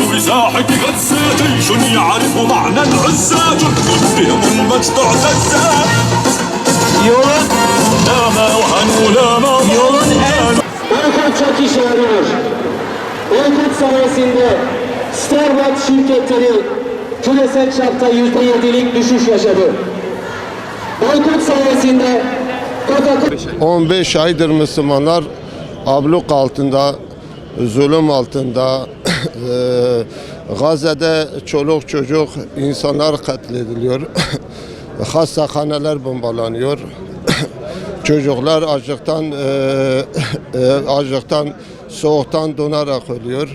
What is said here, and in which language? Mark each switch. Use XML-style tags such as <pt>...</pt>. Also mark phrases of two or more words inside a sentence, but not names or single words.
<ar>ساحة غزة جيش يعرف معنى العزة جند بهم المجد اعتزا</ar> <tr>Yolun</tr> <ar>لا ما وهنوا لا ما</ar> <tr>Yolun en Boykot çok işe yarıyor. Boykot sayesinde Starbucks şirketleri küresel çapta %7'lik düşüş yaşadı. Boykot sayesinde Coca-Cola 15 aydır Müslümanlar abluk altında, zulüm altında, Gazze'de çoluk çocuk insanlar katlediliyor, hastahaneler bombalanıyor, çocuklar açlıktan, soğuktan donarak ölüyor.</tr>